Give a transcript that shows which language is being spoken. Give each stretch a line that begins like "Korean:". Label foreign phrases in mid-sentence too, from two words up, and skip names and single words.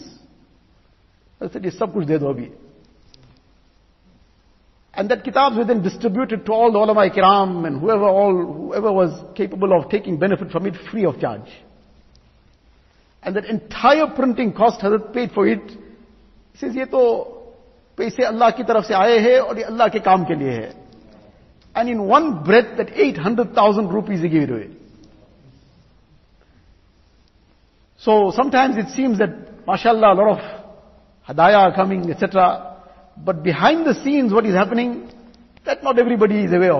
English: I said,
Urdu: یہ سب کچھ دے دو ابھی.
English: And that kitabs were then distributed to all the
Urdu: علماء کرام
English: and whoever was capable of taking benefit from it free of charge. And that entire printing cost, Hazrat paid for it. He says,
Urdu: یہ تو پیسے اللہ کی طرف سے آئے ہے اور یہ اللہ کے کام کے لیے ہے.
English: And in one breath, that 800,000 rupees he gave it away. So sometimes it seems that, mashallah, a lot of hadaya are coming, etc. But behind the scenes, what is happening, that not everybody is aware of.